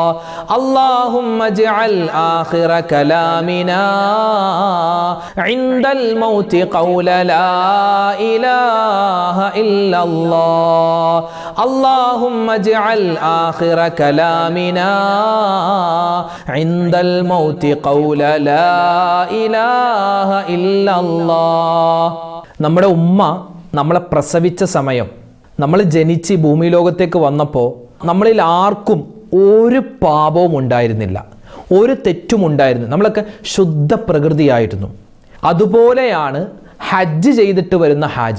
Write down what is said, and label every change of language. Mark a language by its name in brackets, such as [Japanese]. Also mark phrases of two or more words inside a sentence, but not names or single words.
[Arabic] اللهم اجعل آخر كلامنا عند الموت قول لا إله إلا الله. اللهم اجعل آخر كلامنا عند الموت قول لا إله إلا الله. [Malayalam] നമ്മുടെ ഉമ്മ നമ്മളെ പ്രസവിച്ച സമയം, നമ്മൾ ജനിച്ച് ഭൂമി ലോകത്തേക്ക് വന്നപ്പോൾ നമ്മളിൽ ആർക്കും ഒരു പാപവും ഉണ്ടായിരുന്നില്ല, ഒരു തെറ്റും ഉണ്ടായിരുന്നു. നമ്മളൊക്കെ ശുദ്ധ പ്രകൃതിയായിരുന്നു. അതുപോലെയാണ് ഹജ്ജ് ചെയ്തിട്ട് വരുന്ന ഹാജി.